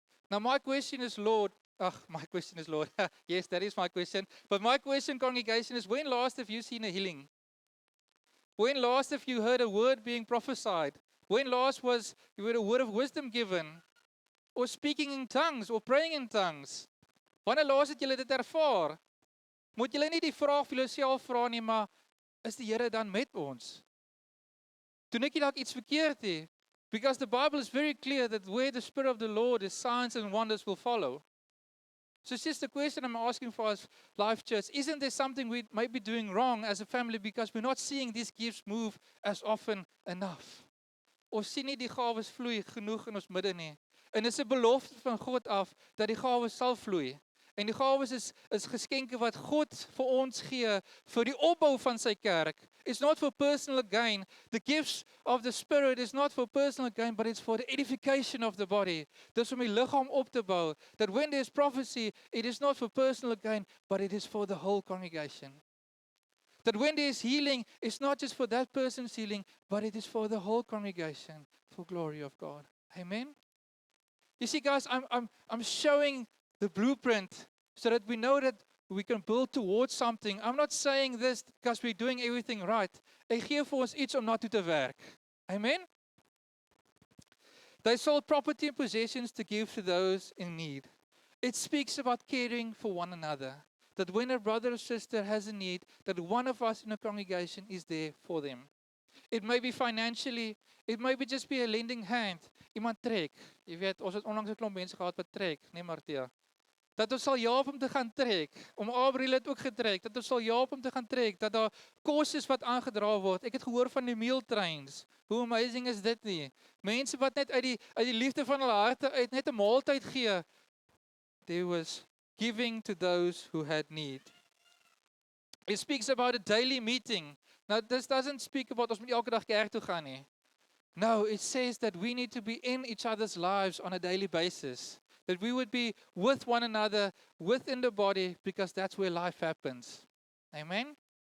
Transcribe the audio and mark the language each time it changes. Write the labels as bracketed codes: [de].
[en] Now my question is, Lord, my question is, Lord, yes, that is my question. But my question, congregation, is when last have you seen a healing? When last have you heard a word being prophesied? When last was you heard a word of wisdom given? Or speaking in tongues, or praying in tongues? [af] Wanneer laas het julle dit ervaar? Moet julle nie die vraag vir jouself vra nie, maar is die Here dan met ons? Doen ek nie dalk iets verkeerd nie? [en] Because the Bible is very clear that where the Spirit of the Lord is, signs and wonders will follow. So it's just a question I'm asking for us, Life Church. Isn't there something we might be doing wrong as a family because we're not seeing these gifts move as often enough? [af] Ons sien nie die gawes vloei genoeg in ons midde nie. En dit is 'n belofte van God af dat die gawes sal vloei. En die gawes is geskenke wat God vir ons gee vir die opbou van sy kerk. [en] It's not for personal gain. The gifts of the Spirit is not for personal gain, but it's for the edification of the body. [af] Dis om die liggaam op te bou. [en] That when there's prophecy, it is not for personal gain, but it is for the whole congregation. That when there's healing, it's not just for that person's healing, but it is for the whole congregation, for glory of God. Amen. You see, guys, I'm showing the blueprint so that we know that we can build towards something. I'm not saying this because we're doing everything right. [af] Ek gee vir ons iets om na toe te werk. Amen. [en] They sold property and possessions to give to those in need. It speaks about caring for one another. That when a brother or sister has a need, that one of us in a congregation is there for them. It may be financially, it may be just be a lending hand. [af] Iemand trek. Jy weet, ons het onlangs 'n klomp mense gehad wat trek, nee Martia. Dat ons sal help om te gaan trek. Om Abriel het ook getrek. Dat ons sal help om te gaan trek. Dat daar kos is wat aangedra word. Ek het gehoor van die meal trains. Hoe amazing is dit nie? Mense wat net uit die liefde van hulle harte uit net 'n maaltyd gee. [en] There was giving to those who had need. It speaks about a daily meeting. Now, this doesn't speak about [af] ons moet elke dag kerk toe gaan nie. [en] No, it says that we need to be in each other's lives on a daily basis. That we would be with one another, within the body, because that's where life happens. Amen?